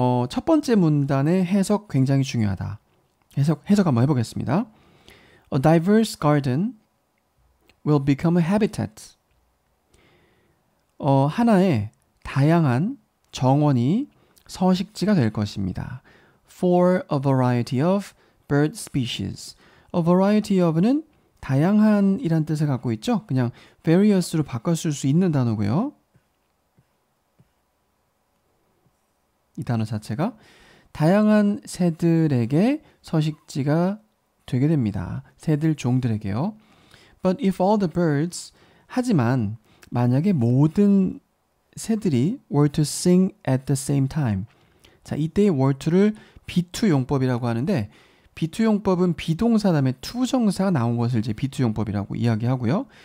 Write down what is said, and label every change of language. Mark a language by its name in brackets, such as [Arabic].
[Korean] 첫 번째 문단의 해석 굉장히 중요하다. 해석 한번 해보겠습니다. [English] A diverse garden will become a habitat. [Korean] 하나의 다양한 정원이 서식지가 될 것입니다. [English] For a variety of bird species. [Korean] A variety of는 다양한 이란 뜻을 갖고 있죠. 그냥 various로 바꿔 쓸 수 있는 단어고요. 이 단어 자체가 다양한 새들에게 서식지가 되게 됩니다. 새들 종들에게요. [English] But if all the birds, [Korean] 하지만 만약에 모든 새들이 [English] were to sing at the same time. [Korean] 자, 이때의 were to를 be to 용법이라고 하는데 be to 용법은 비동사 다음에 to 정사가 나온 것을 이제 be to 용법이라고 이야기하고요.